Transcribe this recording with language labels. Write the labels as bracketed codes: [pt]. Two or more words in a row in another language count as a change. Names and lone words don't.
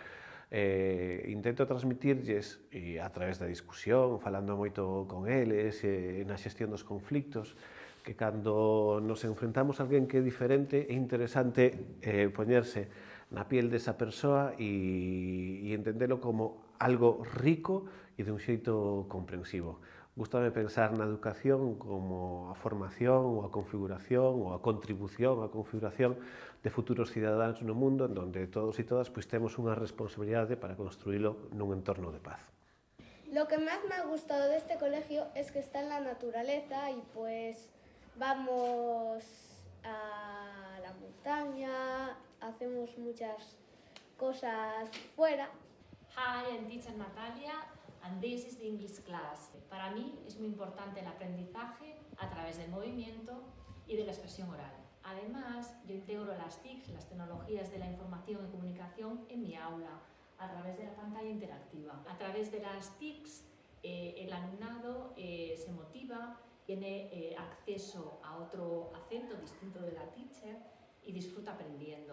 [gl] Intento transmitirlles a través da discusión, falando moito con eles, na xestión dos conflictos, que cando nos enfrentamos a alguén que é diferente é interesante poñerse na piel desa persoa e entendelo como algo rico e de un xeito comprensivo. Gústame pensar na educación como a formación ou a configuración ou a contribución á configuración de futuros cidadáns no mundo en donde todos e todas temos unha responsabilidade para construílo nun entorno de paz. [es] Lo que más me ha gustado de este colegio es que está en la naturaleza y pues vamos a la montaña, hacemos muchas cosas fuera. [en] Hi, I'm teacher Natalia and this is the English class. [es] Para mí es muy importante el aprendizaje a través del movimiento y de la expresión oral. Además, yo integro las TICs, las tecnologías de la información y comunicación, en mi aula, a través de la pantalla interactiva. A través de las TICs el alumnado se motiva, tiene acceso a otro acento distinto de la teacher y disfruta aprendiendo.